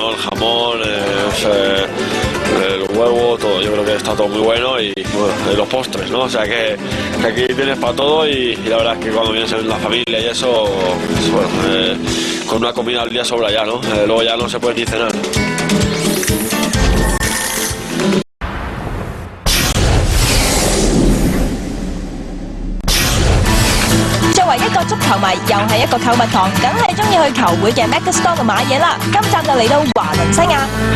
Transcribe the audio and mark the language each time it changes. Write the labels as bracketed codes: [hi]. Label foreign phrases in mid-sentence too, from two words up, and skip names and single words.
[es] El jamón, el huevo, todo, yo creo que está todo muy bueno y bueno, los postres, ¿no? O sea que aquí tienes para todo y la verdad es que cuando vienes en la familia y eso, pues, bueno, con una comida al día sobra ya, ¿no? Luego ya no se puede ni cenar. [yue] 作為一個足球迷，又係一個購物狂，梗係中意去球會嘅 Megastore 度買嘢啦。今集就嚟到華倫西亞。